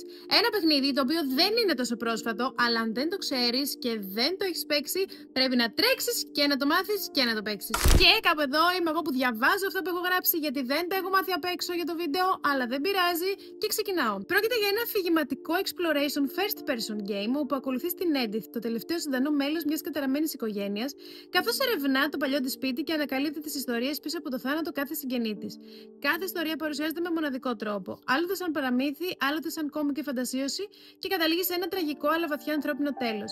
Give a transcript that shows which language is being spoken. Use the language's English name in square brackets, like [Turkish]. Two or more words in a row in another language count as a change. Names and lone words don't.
[Greek] Ένα παιχνίδι το οποίο δεν είναι τόσο πρόσφατο, αλλά αν δεν το ξέρεις και δεν το έχεις παίξει, πρέπει να τρέξεις και να το μάθεις και να το παίξεις. Και κάπου εδώ είμαι εγώ που διαβάζω αυτό που έχω γράψει, γιατί δεν το έχω μάθει απ' έξω για το βίντεο, αλλά δεν πειράζει και ξεκινάω. Πρόκειται για ένα αφηγηματικό [English] exploration first person game [Greek] όπου ακολουθεί την Edith, το τελευταίο ζωντανό μέλος μιας καταραμένης οικογένειας, καθώς ερευνά το παλιό της σπίτι και ανακαλύπτει τις ιστορίες πίσω από το θάνατο κάθε συγγενή της. Κάθε ιστορία παρουσιάζεται με μοναδικό τρόπο. Άλλοτε σαν παραμύθι, άλλοτε σαν κόμικ και φαντασίωση και καταλήγει σε ένα τραγικό αλλά βαθιά ανθρώπινο τέλος.